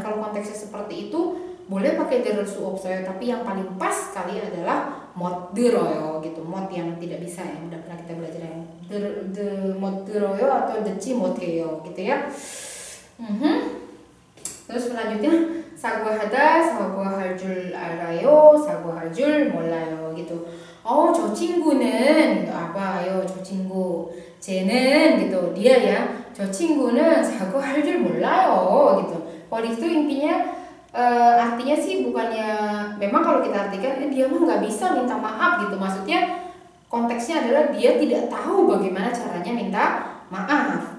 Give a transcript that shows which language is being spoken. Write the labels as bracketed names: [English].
[Indonesian] Kalau konteksnya seperti itu boleh pakai [Korean] 들을 수 없어요, [Indonesian] tapi yang paling pas sekali adalah [Korean] 못 들어요 [Indonesian] gitu. 못 yang tidak bisa, yang udah pernah kita belajar yang [Korean] 못 들어요 [Indonesian] atau [Korean] 듣지 못해요 [Indonesian] gitu ya. Terus selanjutnya [Korean] 사과할 줄 알아요, 사과할 줄 몰라요 [Indonesian] gitu. [Korean] 저 친구는 알아요, 저 친구 쟤는 [Indonesian] gitu, dia ya, [Korean] 저 친구는 사과할 줄 몰라요 [Indonesian] gitu. Kalau itu intinya artinya sih bukannya, memang kalau kita artikan dia mah nggak bisa minta maaf gitu, maksudnya konteksnya adalah dia tidak tahu bagaimana caranya minta maaf.